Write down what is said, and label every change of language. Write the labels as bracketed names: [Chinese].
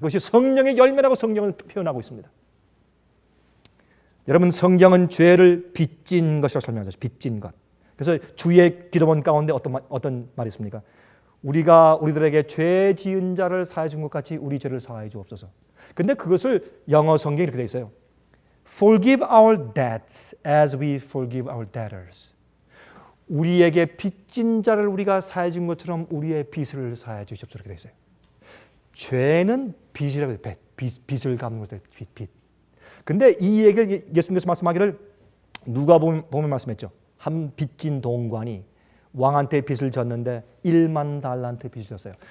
[Korean] 그것이 성령의 열매라고 성경은 표현하고 있습니다. 여러분, 성경은 죄를 빚진 것이라고 설명하죠. 빚진 것. 그래서 주의 기도문 가운데 어떤 말이 있습니까? 우리들에게 죄 지은 자를 사하여 준 것 같이 우리 죄를 사하여 주옵소서. 근데 그것을 영어 성경에 이렇게 되어 있어요. [English] Forgive our debts as we forgive our debtors. [Korean] 우리에게 빚진 자를 우리가 사하여 준 것처럼 우리의 빚을 사하여 주십시오. 이렇게 되어 있어요. 죄는 빚이라고 해요. 빚을 갚는 것도 빚. 근데 이 얘기를 예수님께서 말씀하기를 누가 보면 말씀했죠. 한 빚진 동관이 왕한테 빚을 졌는데 1만 달란트 빚을 졌어요.